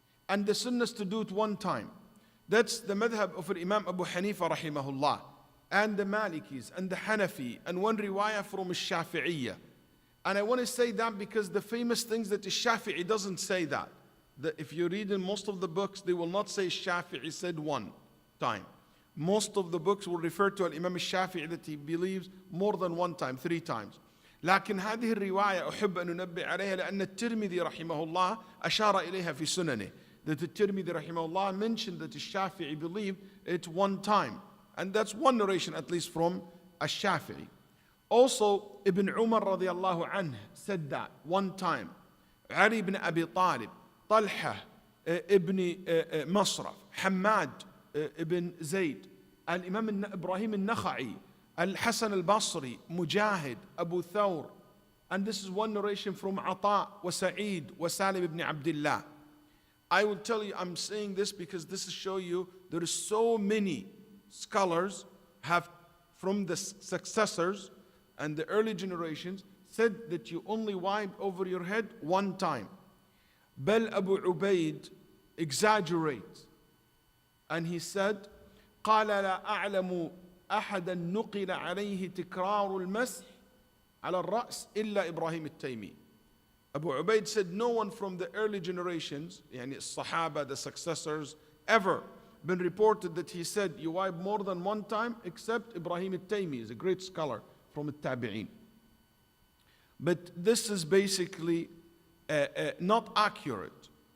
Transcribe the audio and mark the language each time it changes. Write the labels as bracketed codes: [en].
[en] And the sunnah is to do it 1 time. That's the madhab of Imam Abu Hanifa rahimahullah, and the Malikis, and the Hanafi, and one riwayah from Shafi'iyya. And I want to say that because the famous things that the Shafi'i doesn't say that. If you read in most of the books, they will not say Shafi'i said 1 time. Most of the books will refer to Imam Shafi'i that he believes more than 1 time, 3 times. [ar] لكن هذه الرواية أحب أن ننبه عليها لأن الترمذي رحمه الله أشار إليها في سننه. [en] That the Tirmidhi rahimahullah mentioned that the Shafi'i believed it 1 time. And that's one narration at least from Ash-Shafi'i. Also, Ibn Umar radiallahu anhu said that 1 time. Ali ibn Abi Talib, Talha ibn Masraf, Hamad ibn Zayd, Al-Imam Ibrahim al-Nakha'i, Al-Hasan al-Basri, Mujahid, Abu Thawr. And this is one narration from Ata wa Sa'id wa Salim ibn Abdullah. I will tell you, I'm saying this because this is show you there is so many scholars have from the successors and the early generations said that you only wipe over your head 1 time. Bal Abu Ubaid exaggerates, and he said, [ar] قال لا أعلم أحدا نقل عليه تكرار المسح على الرأس إلا إبراهيم التيمي. [en] Abu Ubaid said no one from the early generations, yani Sahaba, the successors, ever been reported that he said you wipe more than 1 time except Ibrahim al-Taymi, is a great scholar from al-Tabi'in. But this is basically not accurate.